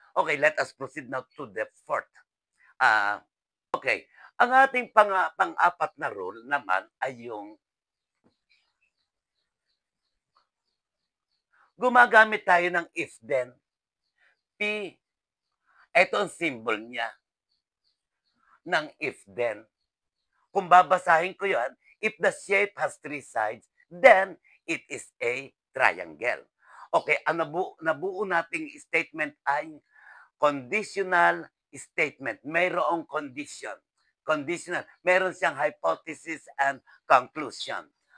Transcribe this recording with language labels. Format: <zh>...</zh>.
<en>Okay, let us proceed now to the fourth.</en> <tl>Okay, ang ating pang-apat na rule naman ay yung gumagamit tayo ng if then. P, ito ang symbol niya ng if then. Kung babasahin ko yan,</tl> <en>if the shape has three sides, then it is a triangle.</en> <tl>Okay, ang nabuo nating statement ay conditional statement. Mayroong condition. Conditional. Meron siyang hypothesis and conclusion.</tl>